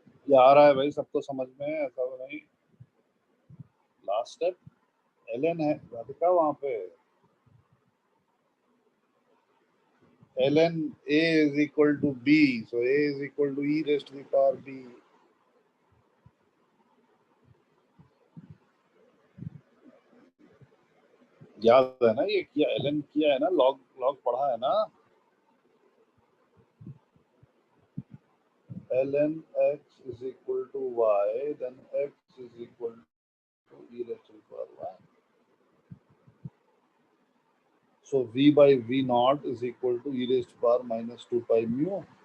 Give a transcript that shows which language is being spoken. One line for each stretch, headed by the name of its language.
Hindi: ये आ रहा है भाई, सबको समझ में है, ऐसा नहीं.
English: last step ln
Hindi: है राधिका, वहां पे
English: ln a is equal to b, so a is equal to e raised to the power b.
Hindi: याद है ना, ये किया ln किया है ना, log पढ़ा है ना.
English: ln x is equal to y, then x is equal to e raised to the power y. So v by v naught is equal to e raised to power minus 2 pi mu.